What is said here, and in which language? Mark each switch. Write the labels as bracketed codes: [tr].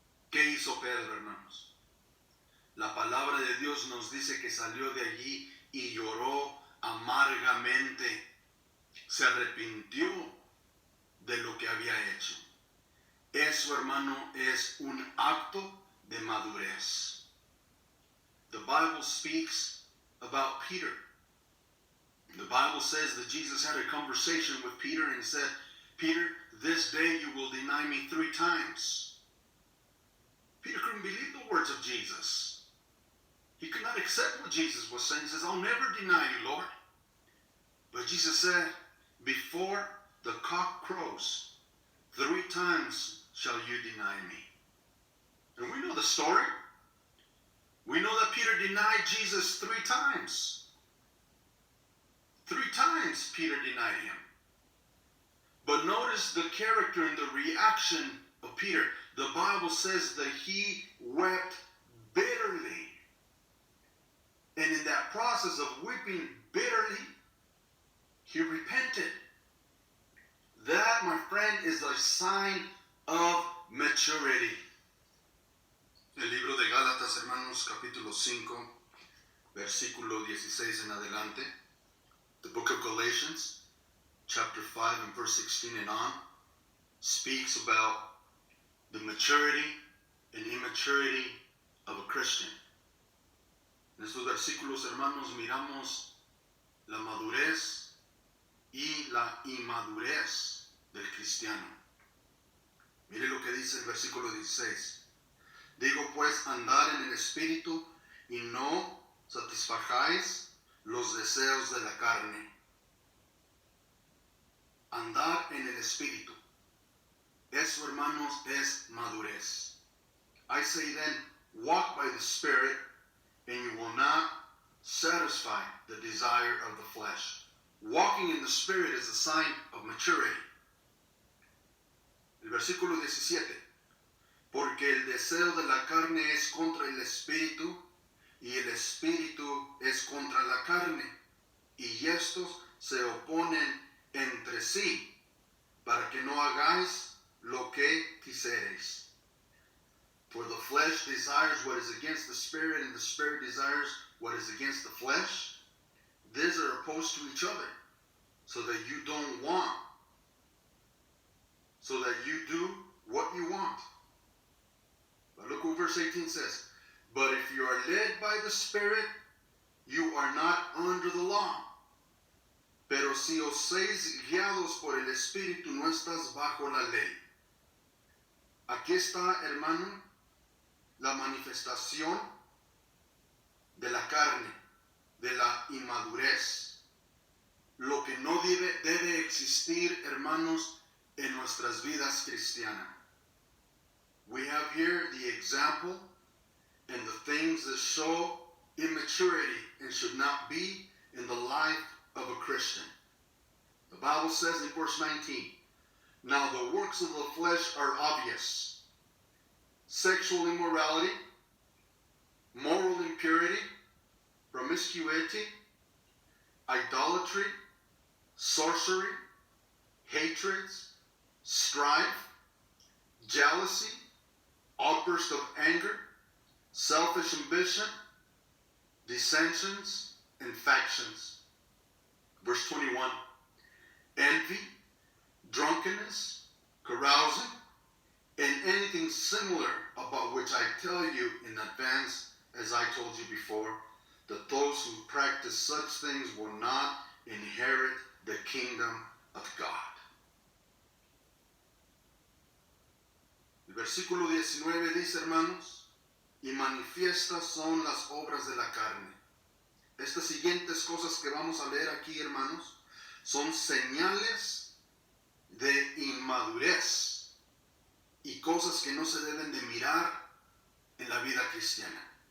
[es] ¿Qué hizo Pedro, hermanos? La palabra de Dios nos dice que salió de allí y lloró amargamente. Se arrepintió de lo que había hecho. Eso, hermano, es un acto de madurez. [en] The Bible speaks about Peter. The Bible says that Jesus had a conversation with Peter and said, Peter, this day you will deny me 3 times. Peter couldn't believe the words of Jesus. He could not accept what Jesus was saying. He says, I'll never deny you, Lord. But Jesus said, before the cock crows, 3 times shall you deny me. And we know the story. We know that Peter denied Jesus 3 times. 3 times Peter denied him. But notice the character and the reaction of Peter. The Bible says that he wept bitterly. And in that process of weeping bitterly, he repented. That, my friend, is a sign of maturity. [es] El libro de Gálatas, hermanos, capítulo 5, versículo 16 en adelante. [en] The book of Galatians, chapter 5 and verse 16 and on, speaks about the maturity and immaturity of a Christian. [es] En estos versículos, hermanos, miramos la madurez y la inmadurez del cristiano. Mire lo que dice el versículo 16. Digo pues, andar en el Espíritu y no satisfagáis los deseos de la carne. Andar en el Espíritu. Eso, hermanos, es madurez. [en] I say then, walk by the Spirit, and you will not satisfy the desire of the flesh. Walking in the Spirit is a sign of maturity. [es] El versículo 17. Porque el deseo de la carne es contra el espíritu, y el espíritu es contra la carne, y estos se oponen entre sí, para que no hagáis lo que quisiereis. [en] For the flesh desires what is against the spirit, and the spirit desires what is against the flesh. These are opposed to each other, so that you don't want, so that you do what you want. But look what verse 18 says. But if you are led by the Spirit, you are not under the law. [es] Pero si os sois guiados por el Espíritu, no estás bajo la ley. Aquí está, hermano, la manifestación de la carne, de la inmadurez. Lo que no debe existir, hermanos, en nuestras vidas cristianas. [en] We have here the example and the things that show immaturity and should not be in the life of a Christian. The Bible says in verse 19, now the works of the flesh are obvious: sexual immorality, moral impurity, promiscuity, idolatry, sorcery, hatreds, strife, jealousy, outburst of anger, selfish ambition, dissensions, and factions. Verse 21, envy, drunkenness, carousing, and anything similar, about which I tell you in advance, as I told you before, that those who practice such things will not inherit the kingdom of God. [es] El versículo 19 dice, hermanos, y manifiestas son las obras de la carne. Estas siguientes cosas que vamos a leer aquí, hermanos, son señales de inmadurez y cosas que no se deben de mirar en la vida cristiana.